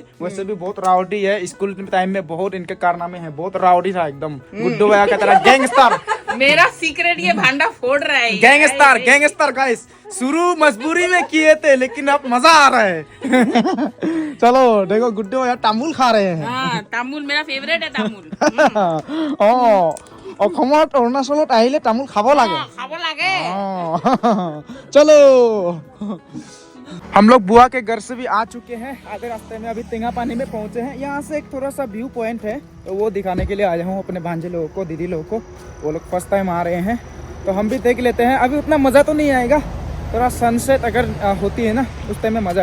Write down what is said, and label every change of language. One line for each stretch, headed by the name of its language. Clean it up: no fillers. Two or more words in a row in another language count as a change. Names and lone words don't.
Hindi: वैसे भी बहुत राउडी है,
English: school time
Hindi: में बहुत इनके कारनामे हैं, बहुत राउडी था एकदम गुड्डू भैया का तरह, गैंगस्टर। मेरा सीक्रेट ये भांडा फोड़ रहा है।
English: gangster gangster guys,
Hindi: शुरू मजबूरी में किए थे लेकिन अब मजा आ रहा है। चलो देखो गुड्डू भैया तामुल खा रहे हैं। हाँ, तामुल मेरा फेवरेट है तामुल।
Assamese: অসমত অৰুণাচলত আহিলে তামোল খাব লাগে। খাবো লাগে।
Hindi: चलो हम लोग बुआ के घर से भी आ चुके हैं, आधे रास्ते में अभी तिंगा पानी में पहुंचे हैं। यहाँ से एक थोड़ा सा
English: view point
Hindi: है, तो वो दिखाने के लिए आया हूँ अपने भांजे लोगों को, दीदी लोगों को। वो लोग
English: first time
Hindi: आ रहे हैं तो हम भी देख लेते हैं। अभी उतना मज़ा तो नहीं आएगा, थोड़ा सनसेट अगर होती है ना उस टाइम में मज़ा।